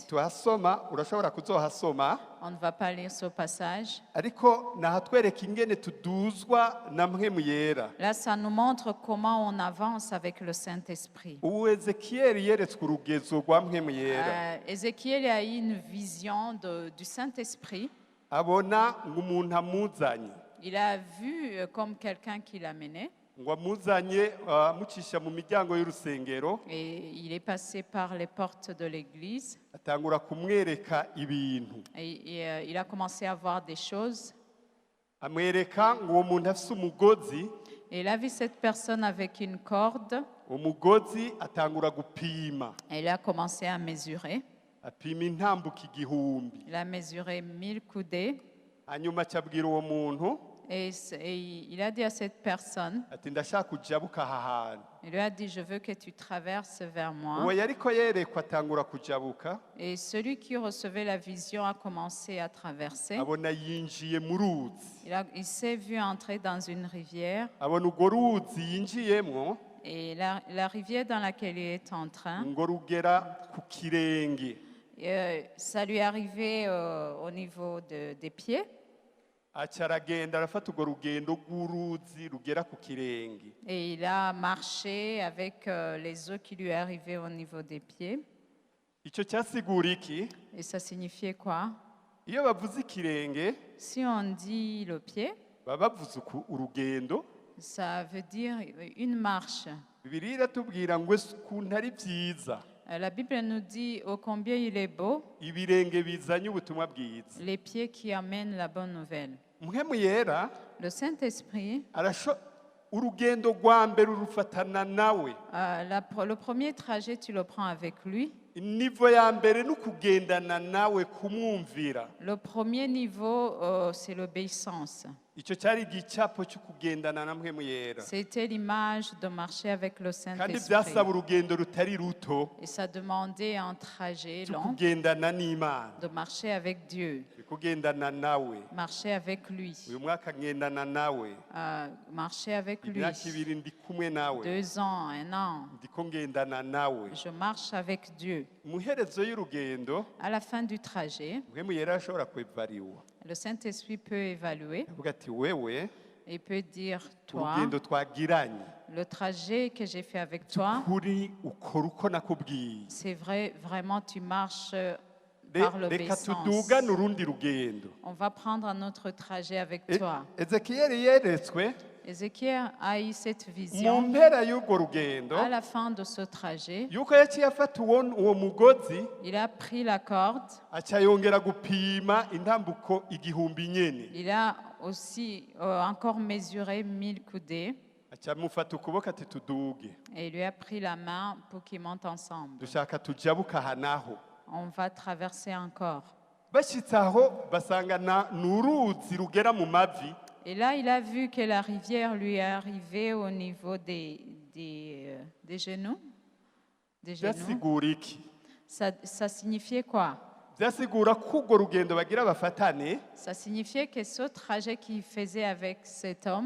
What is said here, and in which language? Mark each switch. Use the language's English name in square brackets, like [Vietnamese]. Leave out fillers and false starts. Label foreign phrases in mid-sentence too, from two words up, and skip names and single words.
[Rundi] tuhasoma urashobora kuzohasoma [French] on ne va pas lire ce passage. [Rundi] ariko nahatwereka ingene tuduzwa na mpwemu yera [French] Là, ça nous montre comment on avance avec le Saint-Esprit. [Rundi] ubu Ezekiyeli yeretswe urugezo rwa mpwemu yera [French] Ézéchiel a eu une vision du Saint-Esprit. [Rundi] abona ngo umuntu amuzanye [French] Il a vu comme quelqu'un qui l'a mené [Rundi] ngo amuzanye amucisha mu miryango y'urusengero [French] et il est passé par les portes de l'église [Rundi] atangura kumwereka ibintu [French] et il a commencé à voir des choses. [Rundi] amwereka ngo uwo muntu afise umugozi [French] Et il a vu cette personne avec une corde [Rundi] umugozi atangura gupima [French] et il a commencé à mesurer. [Rundi] apima intambuka igihumbi [French] Il a mesuré 1000 coudées [Rundi] hanyuma acabwira uwo muntu [French] et il a dit à cette personne, [Rundi] ati ndashaka kujabuka aha hantu [French] il lui a dit, je veux que tu traverses vers moi. [Rundi] uwo yariko yerekwa atangura kujabuka [French] Et celui qui recevait la vision a commencé à traverser. [Rundi] abona yinjiye mu ruzi [French] Il s'est vu entrer dans une rivière. [Rundi] abona urwo ruzi yinjiyemwo [French] Et la rivière dans laquelle il est en train, [Rundi] ngo rugera ku kirenge [French] ça lui est arrivé au niveau des pieds. [Rundi] aca aragenda arafata urwo rugendo rw'uruzi rugera ku kirenge [French] Et il a marché avec les eaux qui lui arrivaient au niveau des pieds. [Rundi] icyo cyasigura iki [French] Et ça signifiait quoi? [Rundi] iyo bavuze ikirenge [French] Si on dit le pied, [Rundi] baba bavuze urugendo [French] ça veut dire une marche. [Rundi] bibiliya iratubwira ngo ese ukuntu ari byiza [French] La Bible nous dit ô combien il est beau, [Rundi] ibirenge bizanye ubutumwa bwiza [French] les pieds qui amènent la bonne nouvelle. [Rundi] mpwemu yera [French] Le Saint-Esprit, [Rundi] urugendo rwa mbere urufatana nawe [French] le premier trajet, tu le prends avec lui. [Rundi] nivo ya mbere ni ukugendana nawe kumwumvira [French] Le premier niveau, c'est l'obéissance. [Rundi] icyo cyari igicapo cyo kugendana na mpwemu yera [French] C'était l'image de marcher avec le [Rundi] kandi [French] Saint-Esprit. [Rundi] byasaba urugendo rutari ruto [French] Et ça demandait un trajet [Rundi] cyo [French] long [Rundi] kugendana n'Imana [French] de marcher avec Dieu, [Rundi] kugendana nawe [French] marcher avec lui, [Rundi] uyu mwaka ngendana nawe [French] marcher avec lui. [Rundi] imyaka ibiri ndi kumwe nawe [French] 2 ans, 1 an, [Rundi] ndiko ngendana nawe [French] je marche avec Dieu. [Rundi] mu iherezo y'urugendo [French] À la fin du trajet, [Rundi] mpwemu yera ashobora kwevariwa [French] le Saint-Esprit peut évaluer [Rundi] avuga ati wewe [French] et peut dire, toi, [Rundi] urugendo twagiranye [French] le trajet que j'ai fait avec toi, [Rundi] kuri ukora uko nakubwiye [French] c'est vrai, vraiment tu marches par [Rundi] reka [French] l'obéissance. [Rundi] tudugane urundi rugendo. [French] On va prendre un autre trajet avec E- toi. [Rundi] ezekiyeli yeretswe [French] Ézéchiel a eu cette [Rundi] mu [French] vision [Rundi] mpera y'urwo rugendo [French] à la fin de ce trajet. [Rundi] yuko yaciye afata uwo mugozi [French] Il a pris la corde. [Rundi] aca yongera gupima intambuko igihumbi nyene [French] Il a aussi encore mesuré 1000 coudées [Rundi] aca amufata ukuboko ati tuduge [French] et il lui a pris la main pour qu'ils montent ensemble. [Rundi] dushaka tujabuka aha naho. [French] On va traverser encore. [Rundi] bashyitse aho basanga ni uruzi rugera mu mavi. [French] Et là, il a vu que la rivière lui est arrivée au niveau des genoux. Des genoux. [Rundi] byasigura iki? [French] Ça signifiait quoi? [Rundi] byasigura ko urwo rugendo bagira bafatane. [French] Ça signifiait que ce trajet qu'il faisait avec cet homme,